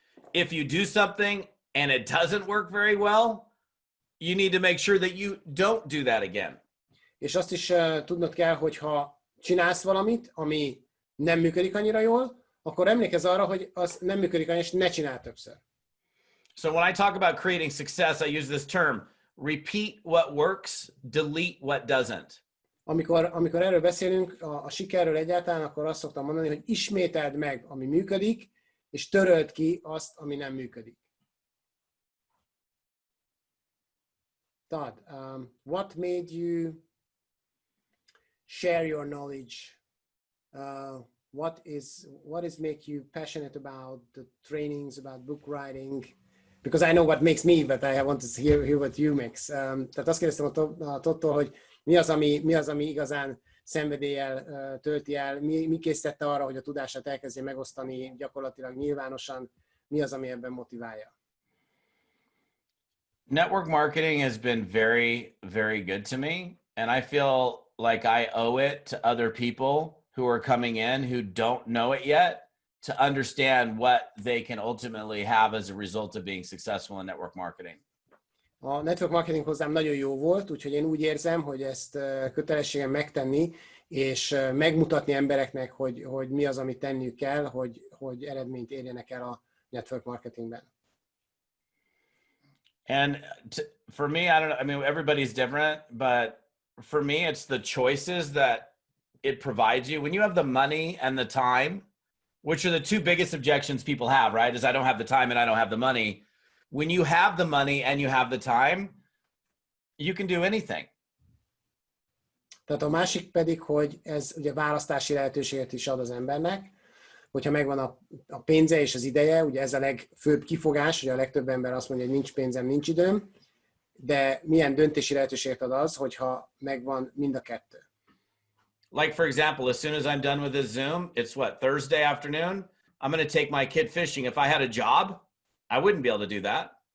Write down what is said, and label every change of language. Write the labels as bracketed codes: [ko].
[en] If you do something and it doesn't work very well, you need to make sure that you don't do that again. [hu] És azt is tudnod kell, hogy ha csinálsz valamit, ami nem működik annyira jól, akkor emlékezz arra, hogy az nem működik annyira, és ne csinálj többször. [en] So when I talk about creating success, I use this term, repeat what works, delete what doesn't. [hu] Amikor erről beszélünk, a sikerről egyáltalán, akkor azt szoktam mondani, hogy ismételd meg, ami működik, és töröld ki azt, ami nem működik. [en] Todd, what made you share your knowledge? What is make you passionate about the trainings, about book writing? Because I know what makes me, but I want to hear what you makes. [hu] Tehát azt kérdeztem a Toddtól, hogy mi az, ami igazán szenvedéllyel tölti el, mi készítette arra, hogy a tudását elkezdje megosztani gyakorlatilag nyilvánosan, mi az, ami ebben motiválja? [en] Network marketing has been very, very good to me, and I feel like I owe it to other people who are coming in who don't know it yet to understand what they can ultimately have as a result of being successful in network marketing. [hu] A network marketing hozzám nagyon jó volt, úgyhogy én úgy érzem, hogy ezt kötelességem megtenni, és megmutatni embereknek, hogy mi az, amit tenniük kell, hogy eredményt érjenek el a network marketingben. [en] And for me, I don't know, I mean, everybody's different, but for me, it's the choices that it provides you. When you have the money and the time, which are the two biggest objections people have, right? Is I don't have the time and I don't have the money. When you have the money and you have the time, you can do anything. [hu] Tehát a másik pedig, hogy ez ugye választási lehetőséget is ad az embernek, hogyha megvan a pénze és az ideje, ugye ez a legfőbb kifogás, hogy a legtöbb ember azt mondja, hogy nincs pénzem, nincs időm, de milyen döntési lehetőséget ad az, hogyha megvan mind a kettő. [en] Like for example, as soon as I'm done with this Zoom, it's what, Thursday afternoon? I'm going to take my kid fishing. If I had a job, I wouldn't be able to do that.